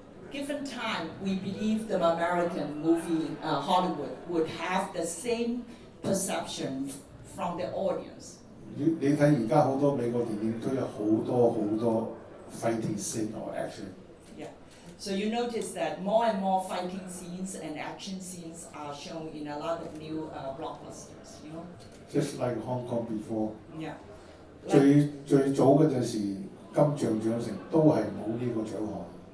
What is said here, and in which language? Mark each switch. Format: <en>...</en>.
<en>Given time, we believe the American movie Hollywood would have the same perception from the audience.</en> <yue>你睇而家好多美國電影都有好多</yue> <en>fighting scene or action. Yeah. So you notice that more and more fighting scenes and action scenes are shown in a lot of new blockbusters. You know. Just like Hong Kong before. Yeah.</en> <yue>最早嗰陣時，金像獎成都係冇呢個獎項。</yue>